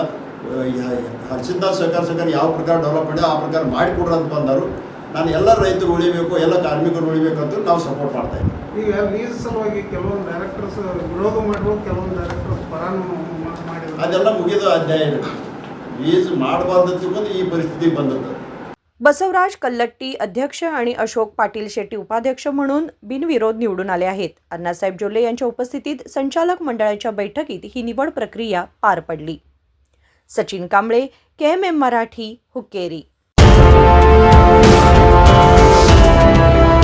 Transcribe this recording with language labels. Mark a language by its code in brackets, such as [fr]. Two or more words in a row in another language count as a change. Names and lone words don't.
[kn] ಹರ್ಷಿಂದ ಸಹಕಾರ ಸಂಘ ಯಾವ ಪ್ರಕಾರ ಡೆವಲಪ್ ಮಾಡಿ ಆ ಪ್ರಕಾರ ಮಾಡಿಕೊಡ್ರಿ ಅಂತ ಬಂದರು। ನಾನು ಎಲ್ಲ ರೈತರು ಉಳಿಬೇಕು, ಎಲ್ಲ ಕಾರ್ಮಿಕರು ಉಳಿಬೇಕು ಅಂತ ನಾವು ಸಪೋರ್ಟ್ ಮಾಡ್ತಾ ಇದ್ದೀವಿ। ಈಗ ಲೀಸ್ ಸಲುವಾಗಿ ಕೆಲವೊಂದು ಡೈರೆಕ್ಟರ್ಸ್ ವಿರೋಧ ಮಾಡಿರೋದು, ಕೆಲವೊಂದು ಡೈರೆಕ್ಟರ್ಸ್ ಪರಾನು ಮಾಡಿದ್ರು, ಅದೆಲ್ಲ ಮುಗಿದ ಅಧ್ಯಾಯ ಇದೆ। ಲೀಸ್ ಮಾಡಬಾರ್ದು ತಿಳ್ಕೊಂಡು ಈ ಪರಿಸ್ಥಿತಿ ಬಂದದ್ದು। [mr] बसवराज कल्लट्टी अध्यक्ष आणि अशोक पाटील शेट्टी उपाध्यक्ष म्हणून बिनविरोध निवडून आले आहेत। अण्णासाहेब जोल्ले यांच्या उपस्थितीत संचालक मंडळाच्या बैठकीत ही निवड प्रक्रिया पार पडली। सचिन कांबळे, KMM मराठी, हुक्केरी।